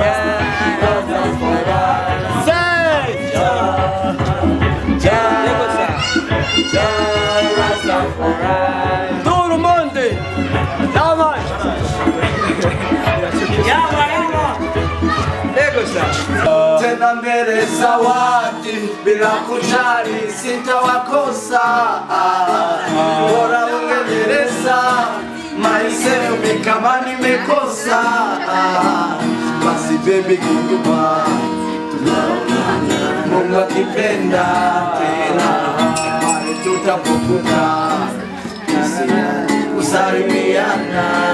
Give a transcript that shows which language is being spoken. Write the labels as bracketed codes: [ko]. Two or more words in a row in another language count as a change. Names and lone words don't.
[rn] Ego sha. [fr] Tout le monde. Damas. [rn] Ego sha. [sw] Tena mbele zawadi bila kujali sitawakosa, bora ungeneleza maisha kama nimekosa, basi [en] baby goodbye, [sw] Mungu akipenda tena pale tutapokuta kusalimiana.